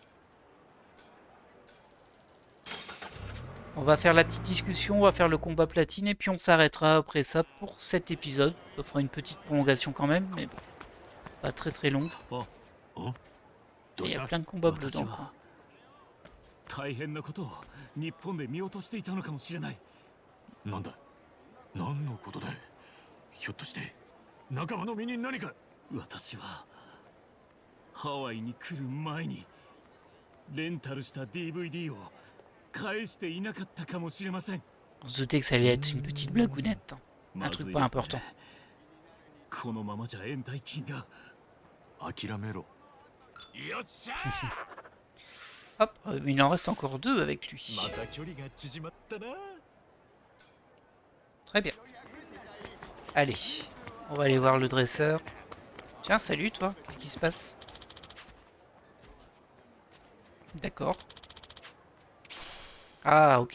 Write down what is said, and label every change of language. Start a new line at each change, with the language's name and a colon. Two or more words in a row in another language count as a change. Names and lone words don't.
French: On va faire la petite discussion, on va faire le combat platine et puis on s'arrêtera après ça pour cet épisode. Ça fera une petite prolongation quand même, mais bon, pas très très longue. Il y a plein de combats bleus dans le coin.
Japanese: 大変なことを日本で見落としていたのかもしれない。なんだ、何のことだ。ひょっとして仲間の身に何か。私はハワイに来る前にレンタルした DVD を返していなかったかもしれません。
French: On se doutait que ça allait être une petite blagounette, un truc pas important.
Japanese: このままじゃ延滞金が。諦めろ。よっしゃ。
French: Hop, il en reste encore 2 avec lui. Très bien. Allez, on va aller voir le dresseur. Tiens, salut toi, qu'est-ce qui se passe? D'accord. Ah, ok.